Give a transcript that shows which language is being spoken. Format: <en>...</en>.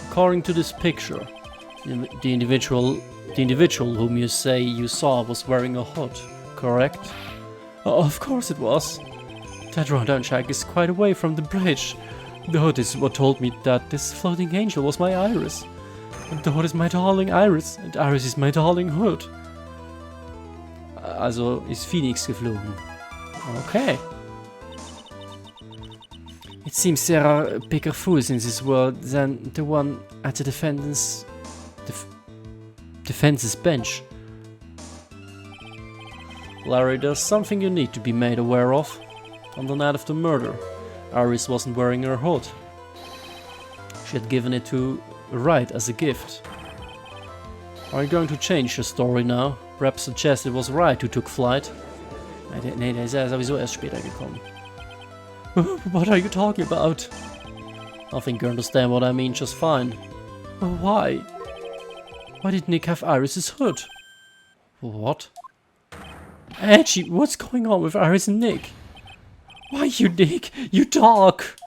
<en>According to this picture, the individual whom you say you saw was wearing a hood, correct? Of course it was. That rundown shack is quite away from the bridge. The hood is what told me that this floating angel was my Iris. And the hood is my darling Iris, and Iris is my darling hood.</en> <de>Also ist Phoenix geflogen. Okay.</de> <en>It seems there are bigger fools in this world than the one at the defense's bench. Larry, there's something you need to be made aware of. On the night of the murder, Iris wasn't wearing her hood. She had given it to Wright as a gift. Are you going to change your story now? Perhaps suggest it was Wright who took flight?</en> <de>Nee, der ist ja sowieso erst später gekommen.</de> <en>What are you talking about? I think you understand what I mean just fine. Why? Why did Nick have Iris's hood? What? Angie, what's going on with Iris and Nick? Why you Nick? You dog!</en>